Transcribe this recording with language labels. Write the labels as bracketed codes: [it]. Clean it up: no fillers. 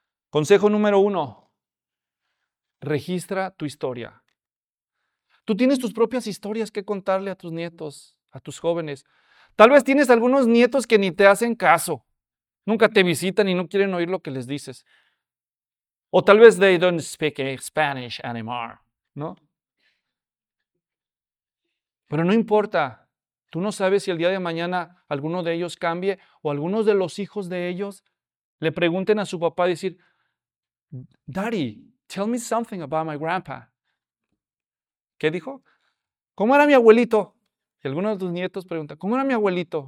[es] Consejo número 1. Registra tu historia. Tú tienes tus propias historias que contarle a tus nietos, a tus jóvenes. Tal vez tienes algunos nietos que ni te hacen caso. Nunca te visitan y no quieren oír lo que les dices. O tal vez [en] they don't speak Spanish anymore, ¿no? [es] Pero no importa. Tú no sabes si el día de mañana alguno de ellos cambie o algunos de los hijos de ellos le pregunten a su papá decir, [en] Daddy, tell me something about my grandpa. [es] ¿Qué dijo? ¿Cómo era mi abuelito? Y alguno de tus nietos pregunta, ¿cómo era mi abuelito?